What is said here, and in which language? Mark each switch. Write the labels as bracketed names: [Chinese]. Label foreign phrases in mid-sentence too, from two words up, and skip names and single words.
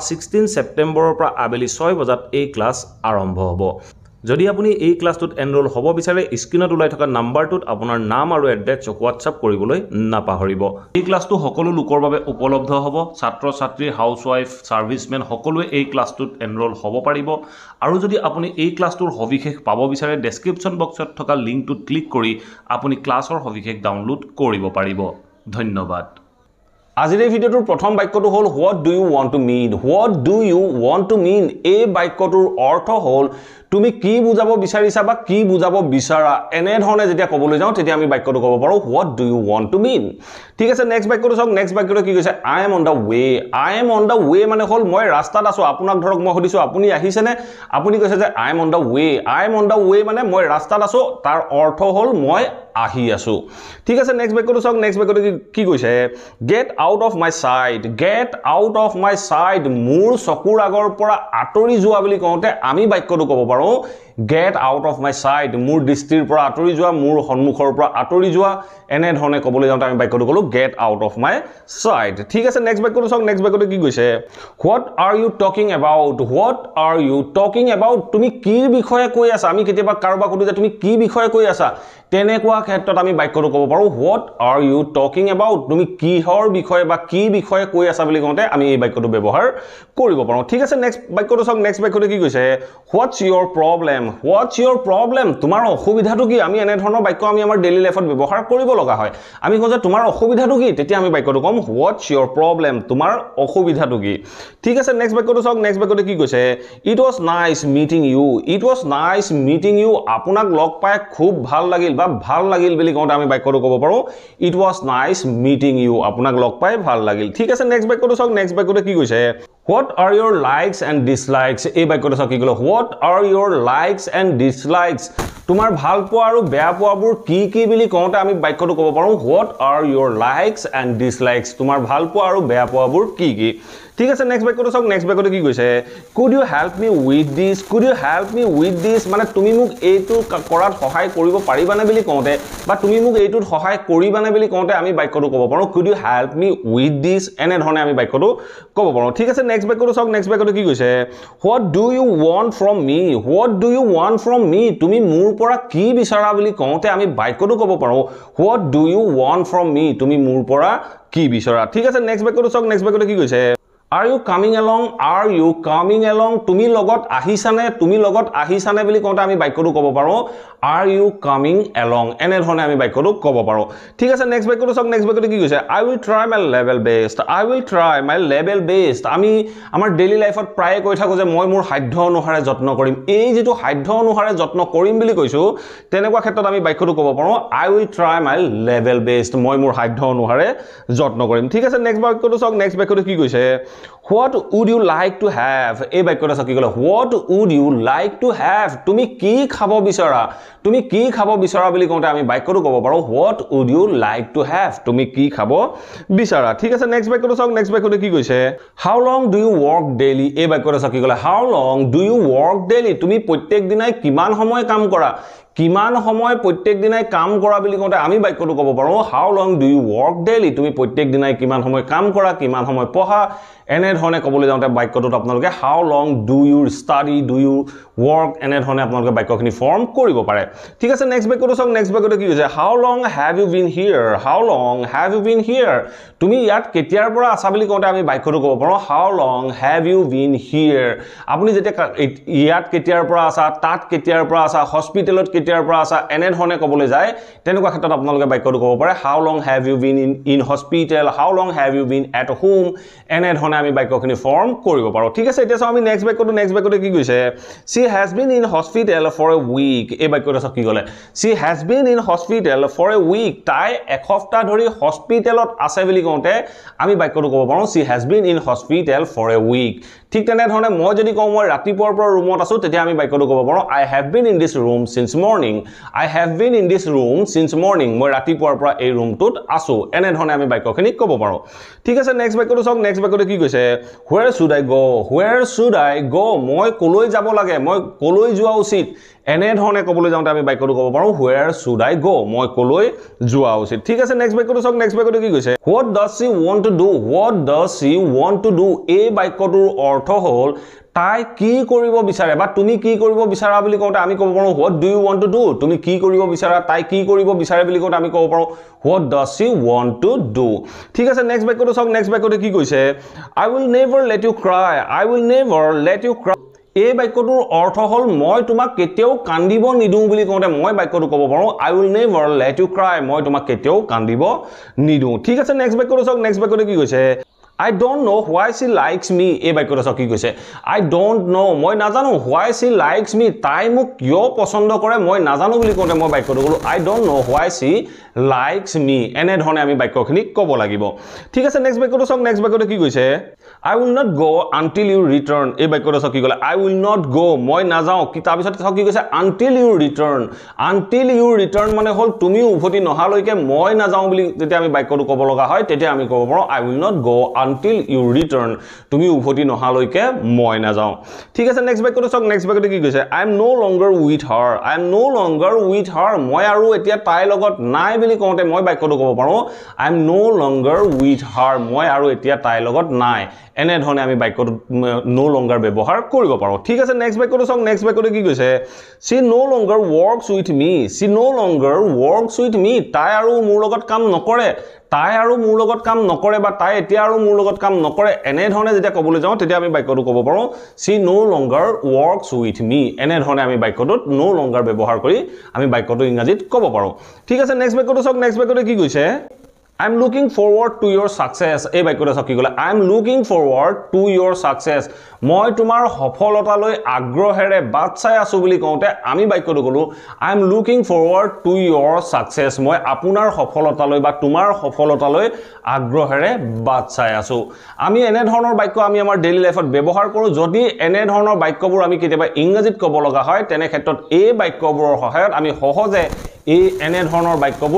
[Assamese] 16 সেপ্টেম্বৰৰ পৰা আবেলি 6 বজাত এই ক্লাছ আৰম্ভ হ'ব যদি আপুনি এই ক্লাছটোত এনৰোল হ'ব বিচাৰে স্ক্ৰিনত উলাই থকা নাম্বাৰটোত আপোনাৰ নাম আৰু এড্ৰেছ হোৱাটছআপ কৰিবলৈ নাপাহৰিব এই ক্লাছটো সকলো লোকৰ বাবে উপলব্ধ হ'ব ছাত্ৰ ছাত্ৰী [English] housewife servicemen [Assamese] সকলোৱে এই ক্লাছটোত এনৰোল হ'ব পাৰিব আৰু যদি আপুনি এই ক্লাছটোৰ সবিশেষ পাব বিচাৰে [English] description box [Assamese] থকা লিংকটোত ক্লিক কৰি আপুনি ক্লাছৰ সবিশেষ ডাউনলোড কৰিব পাৰিব ধন্যবাদ আজিৰ এই ভিডিঅটোৰ প্ৰথম বাক্যটো হ'ল [English] what do you want to mean what do you want to mean [Assamese] এই বাক্যটোৰ অৰ্থ হ'ল তুমি কি বুজাব বিচাৰিছা বা কি বুজাব বিচাৰা এনে ধৰণে যেতিয়া ক'বলৈ যাওঁ তেতিয়া আমি বাক্যটো ক'ব পাৰো [English] what do you want to mean [Assamese] ঠিক আছে নেক্সট বাক্যটো চাওক নেক্সট বাক্যটো কি কৈছে [English] I am on the way [Assamese] মানে হ'ল মই ৰাস্তাত আছো আপোনাক ধৰক মই সুধিছো আপুনি আহিছেনে আপুনি কৈছে যে [English] I am on the way [Assamese] মানে মই ৰাস্তাত আছো তাৰ অৰ্থ হ'ল মই আহি আছো ঠিক আছে নেক্সট বাক্যটো চাওক নেক্সট বাক্যটো কি কৈছে [English] get out of my sight [Assamese] মোৰ চকুৰ আগৰ পৰা আঁতৰি যোৱা বুলি কওঁতে আমি বাক্যটো ক'ব পাৰো [English] get out of my sight [Assamese] মোৰ দৃষ্টিৰ পৰা আঁতৰি যোৱা মোৰ সন্মুখৰ পৰা আঁতৰি যোৱা এনে ধৰণে ক'বলৈ যাওঁতে আমি বাক্যটো ক'লো [English] get out of my sight [Assamese] ঠিক আছে নেক্সট বাক্যটো চাওক নেক্সট বাক্যটো কি কৈছে [English] what are you talking about [Assamese] তুমি কি বিষয়ে কৈ আছা আমি কেতিয়াবা কাৰোবাক সুধো যে তুমি কি বিষয়ে কৈ আছা তেনেকুৱা ক্ষেত্ৰত আমি বাক্যটো ক'ব পাৰো [English] what are you talking about [Assamese] তুমি কিহৰ বিষয়ে বা কি বিষয়ে কৈ আছা বুলি কওঁতে আমি এই বাক্যটো ব্যৱহাৰ কৰিব পাৰো ঠিক আছে নেক্সট বাক্যটো চাওক নেক্সট বাক্যটো কি কৈছে [English] what's your problem [Assamese] তোমাৰ অসুবিধাটো কি আমি এনে ধৰণৰ বাক্য আমি আমাৰ [English] daily life [Assamese] ব্যৱহাৰ কৰিব লগা হয় আমি কওঁ যে তোমাৰ অসুবিধাটো কি তেতিয়া আমি বাক্যটো কম [English] what's your problem [Assamese] তোমাৰ অসুবিধাটো কি ঠিক আছে নেক্সট বাক্যটো চাওক নেক্সট বাক্যটো কি কৈছে [English] it was nice meeting you [Assamese] আপোনাক লগ পাই খুব ভাল লাগিল বা ভাল লাগিল বুলি কওঁতে আমি বাক্যটো ক'ব পাৰো [English] it was nice meeting you [Assamese] আপোনাক লগ পাই ভাল লাগিল ঠিক আছে নেক্সট বাক্যটো চাওক নেক্সট বাক্যটো কি কৈছে [English] what are your likes and dislikes [Assamese] এই বাক্যটো চাওক কি ক'লো [English] what are your likes and dislikes [Assamese] তোমাৰ ভাল পোৱা আৰু বেয়া পোৱাবোৰ কি কি বুলি কওঁতে আমি বাক্যটো ক'ব পাৰো [English] what are your likes and dislikes [Assamese] তোমাৰ ভাল পোৱা আৰু বেয়া পোৱাবোৰ কি কি ঠিক আছে নেক্সট বাক্যটো চাওক নেক্সট বাক্যটো কি কৈছে [English] could you help me with this [Assamese] মানে তুমি মোক এইটো কৰাত সহায় কৰিব পাৰিবানে বুলি কওঁতে বা তুমি মোক এইটোত সহায় কৰিবানে বুলি কওঁতে আমি বাক্যটো ক'ব পাৰো [English] could you help me with this [Assamese] এনে ধৰণে আমি বাক্যটো ক'ব পাৰো ঠিক আছে নেক্সট বাক্যটো চাওক নেক্সট বাক্যটো কি কৈছে [English] what do you want from me [Assamese] তুমি মোৰ পৰা কি বিচাৰা বুলি কওঁতে আমি বাক্যটো ক'ব পাৰো [English] what do you want from me [Assamese] তুমি মোৰ পৰা কি বিচাৰা ঠিক আছে নেক্সট বাক্যটো চাওক নেক্সট বাক্যটো কি কৈছে [English] Are you coming along [Assamese] তুমি লগত আহিছানে বুলি কওঁতে আমি বাক্যটো ক'ব পাৰো [English] are you coming along [Assamese] এনে ধৰণে আমি বাক্যটো ক'ব পাৰো ঠিক আছে নেক্সট বাক্যটো চাওক নেক্সট বাক্যটো কি কৈছে [English] I will try my level best [Assamese] আমি আমাৰ [English] daily life [Assamese] প্ৰায় কৈ থাকো যে মই মোৰ সাধ্য অনুসাৰে যত্ন কৰিম এই যেটো সাধ্য অনুসাৰে যত্ন কৰিম বুলি কৈছো তেনেকুৱা ক্ষেত্ৰত আমি বাক্যটো ক'ব পাৰো [English] I will try my level best [Assamese] মই মোৰ সাধ্য অনুসাৰে যত্ন কৰিম ঠিক আছে নেক্সট বাক্যটো চাওক নেক্সট বাক্যটো কি কৈছে [English] What would you like to have? [Assamese] এই বাক্যটা চাওক কি ক'লে [English] What would you like to have? [Assamese] তুমি কি খাব বিচাৰা? তুমি কি খাব বিচাৰা বুলি কওঁতে আমি বাক্যটো ক'ব পাৰো [English] What would you like to have? [Assamese] তুমি কি খাব বিচাৰা? ঠিক আছে নেক্সট বাক্যটো চাওক নেক্সট বাক্যটো কি কৈছে [English] How long do you work daily? [Assamese] এই বাক্যটা চাওক কি ক'লে [English] How long do you work daily? [Assamese] তুমি প্ৰত্যেক দিনাই কিমান সময় কাম কৰা? কিমান সময় প্ৰত্যেক দিনাই কাম কৰা বুলি কওঁতে আমি বাক্যটো ক'ব পাৰো [English] How long do you work daily? [Assamese] তুমি প্ৰত্যেক দিনাই কিমান সময় কাম কৰা কিমান সময় পঢ়া এনে ধৰণে ক'বলৈ যাওঁতে বাক্যটোত আপোনালোকে [English] How long do you study? Do you work? [Assamese] এনে ধৰণে আপোনালোকে বাক্যখিনি ফৰ্ম কৰিব পাৰে ঠিক আছে নেক্সট বাক্যটো চাওক নেক্সট বাক্যটো কি কৈছে [English] How long have you been here? How long have you been here? [Assamese] তুমি ইয়াত কেতিয়াৰ পৰা আছা বুলি কওঁতে আমি বাক্যটো ক'ব পাৰো [English] How long have you been here? [Assamese] আপুনি যেতিয়া ইয়াত কেতিয়াৰ পৰা আছা তাত কেতিয়াৰ পৰা আছা হস্পিটেলত কেতিয়াৰ পৰা আছা এনে ধৰণে ক'বলৈ যায় তেনেকুৱা ক্ষেত্ৰত আপোনালোকে বাক্যটো ক'ব পাৰে [English] How long have you been in hospital? How long have you been at home? [Assamese] এনে ধৰণে আমি বাক্যখিনি ফৰ্ম কৰিব পাৰো ঠিক আছে এতিয়া চাও আমি নেক্সট বাক্যটো কি কৈছে [English] She has been in hospital for a week [Assamese] এই বাক্যটো চাওক কি ক'লে [English] She has been in hospital for a week [Assamese] তাই এসপ্তাহ ধৰি হস্পিটেলত আছে বুলি কওঁতে আমি বাক্যটো ক'ব পাৰো [English] She has been in hospital for a week [Assamese] ঠিক তেনে ধৰণে মই যদি কওঁ মই ৰাতিপুৱাৰ পৰা ৰুমত আছো তেতিয়া আমি বাক্যটো ক'ব পাৰো [English] I have been in this room since morning I have been in this room since morning [Assamese] মই ৰাতিপুৱাৰ পৰা এই ৰুমটোত আছো এনে ধৰণে আমি বাক্যখিনি ক'ব পাৰো ঠিক আছে নেক্সট বাক্যটো চাওক নেক্সট বাক্যটো কি কৈছে [English] Where should I go? Where should I go? [Assamese] মই কলৈ যাব লাগে মই কলৈ যোৱা উচিত এনে ধৰণে ক'বলৈ যাওঁতে আমি বাক্যটো ক'ব পাৰো [English] Where should I go? [Assamese] মই কলৈ যোৱা উচিত ঠিক আছে নেক্সট বাক্যটো চাওক নেক্সট বাক্যটো কি কৈছে [English] What does she want to do? What does she want to do? [Assamese] এই বাক্যটোৰ অৰ্থ হ'ল তাই কি কৰিব বিচাৰে বা তুমি কি কৰিব বিচাৰা বুলি কওঁতে আমি ক'ব পাৰো [English] What do you want to do? [Assamese] তুমি কি কৰিব বিচাৰা তাই কি কৰিব বিচাৰে বুলি কওঁতে আমি ক'ব পাৰো [English] What does she want to do? [Assamese] ঠিক আছে নেক্সট বাক্যটো চাওক নেক্সট বাক্যটো কি কৈছে [English] I will never let you cry. I will never let you cry. [Assamese] এই বাক্যটোৰ অৰ্থ হ'ল মই তোমাক কেতিয়াও কান্দিব নিদু বুলি কওঁতে মই বাক্যটো ক'ব পাৰো [English] I will never let you cry. [Assamese] মই তোমাক কেতিয়াও কান্দিব নিদু ঠিক আছে নেক্সট বাক্যটো চাওক নেক্সট বাক্যটো কি কৈছে [English] I don't know why she likes me [Assamese] এই বাক্যটো চাওক কি কৈছে [English] I don't know [Assamese] মই নাজানো [English] why she likes me [Assamese] তাই মোক কিয় পছন্দ কৰে মই নাজানো বুলি কওঁতে মই বাক্যটো ক'লো [English] I don't know why she likes me [Assamese] এনে ধৰণে আমি বাক্যখিনি ক'ব লাগিব ঠিক আছে নেক্সট বাক্যটো চাওক নেক্সট বাক্যটো কি কৈছে [English] I will not go until you return [Assamese] এই বাক্যটো চাওক কি ক'লে [English] I will not go [Assamese] মই নাযাওঁ কি তাৰ পিছত চাওক কি কৈছে [English] until you return [Assamese] মানে হ'ল তুমি উভতি নহালৈকে মই নাযাওঁ বুলি যেতিয়া আমি বাক্যটো ক'ব লগা হয় তেতিয়া আমি ক'ব পাৰো [English] I will not go until you return [Assamese] তুমি উভতি নহালৈকে মই নাযাওঁ ঠিক আছে নেক্সট বাক্যটো চাওক নেক্সট বাক্যটো কি কৈছে [English] I am no longer with [Assamese] her মই আৰু এতিয়া তাইৰ লগত নাই বুলি কওঁতে মই বাক্যটো ক'ব পাৰো [English] I am no longer with her [Assamese] মই আৰু এতিয়া তাইৰ লগত নাই এনে ধৰণে আমি বাক্যটো [English] no longer [Assamese] ব্যৱহাৰ কৰিব পাৰো ঠিক আছে নেক্সট বাক্যটো চাওক নেক্সট বাক্যটো কি কৈছে [English] She no longer works with me [Assamese] তাই আৰু মোৰ লগত কাম নকৰে বা তাই এতিয়া আৰু মোৰ লগত কাম নকৰে এনে ধৰণে যেতিয়া ক'বলৈ যাওঁ তেতিয়া আমি বাক্যটো ক'ব পাৰো [English] She no longer works with me [Assamese] এনে ধৰণে আমি বাক্যটোত [English] no longer [Assamese] ব্যৱহাৰ কৰি আমি বাক্যটো ইংৰাজীত ক'ব পাৰো ঠিক আছে নেক্সট বাক্যটো চাওক নেক্সট বাক্যটো কি কৈছে [English] I am looking forward to your success [Assamese] এই বাক্যটো চাওক কি ক'লে [English] I am looking forward to your success [Assamese] মই তোমাৰ সফলতালৈ আগ্ৰহেৰে বাট চাই আছো বুলি কওঁতে আমি বাক্যটো ক'লো [English] I am looking forward to your success [Assamese] মই আপোনাৰ সফলতালৈ বা তোমাৰ সফলতালৈ আগ্ৰহেৰে বাট চাই আছো আমি এনে ধৰণৰ বাক্য আমি আমাৰ [English] daily life [Assamese] ব্যৱহাৰ কৰো যদি এনে ধৰণৰ বাক্যবোৰ আমি কেতিয়াবা ইংৰাজীত ক'ব লগা হয় তেনে ক্ষেত্ৰত এই বাক্যবোৰৰ সহায়ত আমি সহজে এই এনে ধৰণৰ বাক্যবোৰ